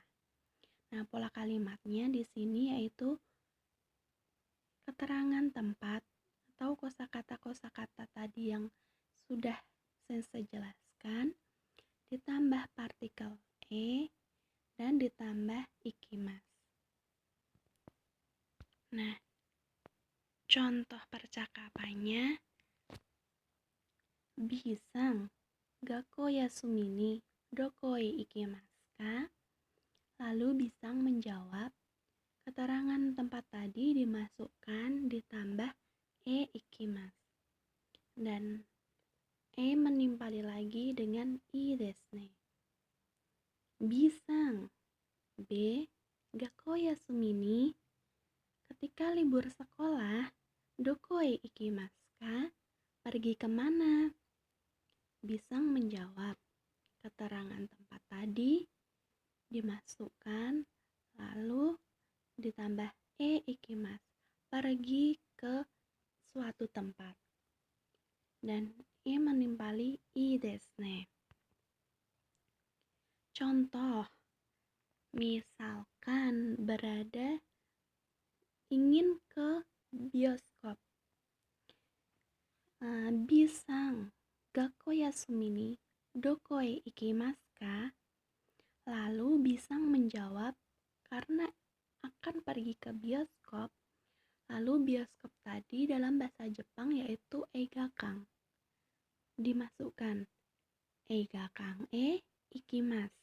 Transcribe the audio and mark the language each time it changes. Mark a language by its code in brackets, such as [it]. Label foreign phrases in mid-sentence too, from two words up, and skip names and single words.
[id] Nah, pola kalimatnya di sini yaitu keterangan tempat atau kosakata-kosakata tadi yang sudah saya jelaskan, ditambah partikel e, dan ditambah ikimasu. Nah, contoh percakapannya, [ja] Bさん、学校休みにどこへ行きますか? [id] Lalu Bisang menjawab, keterangan tempat tadi dimasukkan ditambah [ja] へ行きます. [id] Dan e menimpali lagi dengan [ja] いいですね. [id] Bisang, B, [ja] 学校休みに, [id] ketika libur sekolah, [ja] どこへ行きますか? [id] Pergi kemana? Bisang menjawab, keterangan tempat tadi dimasukkan lalu ditambah [ja] へ行きます, [id] pergi ke suatu tempat. Dan e menimpali [ja] いいですね. [id] Contoh, misalkan berada ingin ke bioskop. [ja] Bさん、学校休みにどこへ行きますか? [id] Lalu Bisang menjawab, karena akan pergi ke bioskop. Lalu bioskop tadi dalam bahasa Jepang yaitu eigakan. Dimasukkan [ja] 映画館へ行きます.